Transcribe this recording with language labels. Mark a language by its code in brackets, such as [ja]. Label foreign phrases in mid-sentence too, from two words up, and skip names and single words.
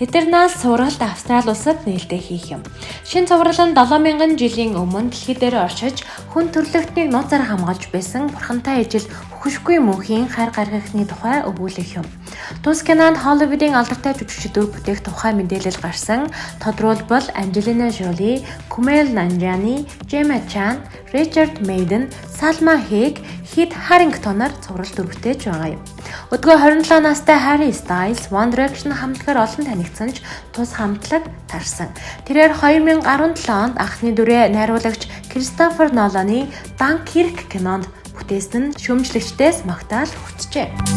[mn] Eternal цувралт Австрали улсад нээлттэй хийх юм. Шинэ цуврал нь 7000 жилийн өмнө дэлхий дээр оршиж хүн төрлөختнийг нууцаар хамгаалж байсан бурхантай ижил хүшгүй мөнхийн хайр гаргахны тухай өгүүлэх юм. Тус кинонд Холливуудын алдартай жүжигчдүүд бүтээх тухай мэдээлэл гарсан. Тодруулбал Angelina Jolie, Kumail Nanjiani, Gemma Chan, Richard Madden, Salma Hayek, Kit Harington-аар цуврал дүр бүтээж байгаа юм. Өдгөө 27 настай Harry Styles One Direction хамтлагаар олон танигдсан ч тус хамтлаг тарсан. Тэрээр 2017 онд анхны дүрээ найруулагч Christopher Nolan-ы Dunkirk кинонд бүтээсэн нь шүүмжлэгчдээс магтаал хүртжээ.